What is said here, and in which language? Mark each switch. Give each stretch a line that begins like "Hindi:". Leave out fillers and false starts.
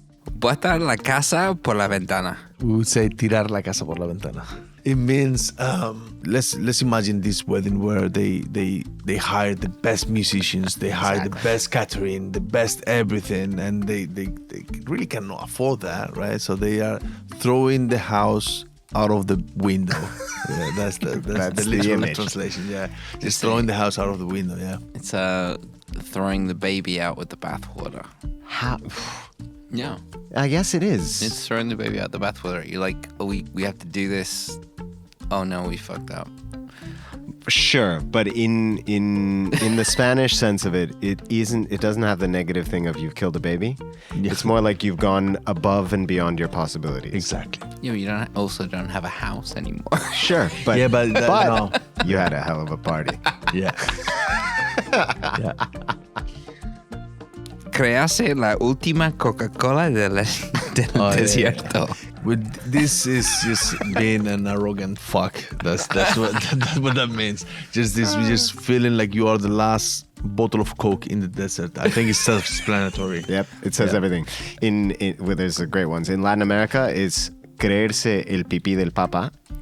Spanish: Botar la casa por la ventana.
English: We would say
Spanish: tirar la casa por la ventana.
English: It means let's imagine this wedding where they hire the best musicians, they hire the best catering, the best everything, and they really cannot afford that, right? So they are throwing the house out of the window. Yeah, that's the literal image. translation. Yeah, just throwing the house out of the window. Yeah. It's throwing the baby out with the bathwater. How? Yeah. I guess it is. It's throwing the baby out the bathwater. You're like, oh, we have to do this. Oh no, we fucked up. Sure, but in the Spanish sense of it, it doesn't have the negative thing of you've killed a baby. Yeah. It's more like you've gone above and beyond your possibilities. Exactly. Yeah, you don't have a house anymore. Sure, but no. you had a hell of a party. Yeah. Yeah.
Spanish: Crease la última Coca-Cola del desierto.
English: But this is just being an arrogant fuck. That's what that means. Just this, just feeling like you are the last bottle of Coke in the desert. I think it's self-explanatory. Yep, it says everything. Well, there's great ones. In Latin America, it's
Spanish: creerse el pipí del papa.